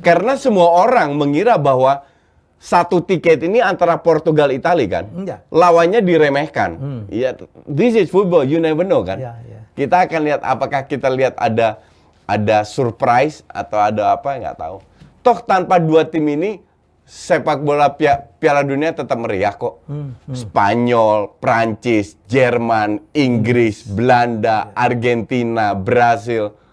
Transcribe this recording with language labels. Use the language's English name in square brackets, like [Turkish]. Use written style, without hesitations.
[Indonesian] Karena semua orang mengira bahwa satu tiket ini antara Portugal Italia kan, lawannya diremehkan. [English] Ya, this is football, you never know kan. [Indonesian] Kita akan lihat apakah kita lihat ada surprise atau ada apa nggak tahu. Toh tanpa dua tim ini sepak bola Piala Dunia tetap meriah kok. Spanyol, Prancis, Jerman, Inggris, Belanda, Argentina, Brasil.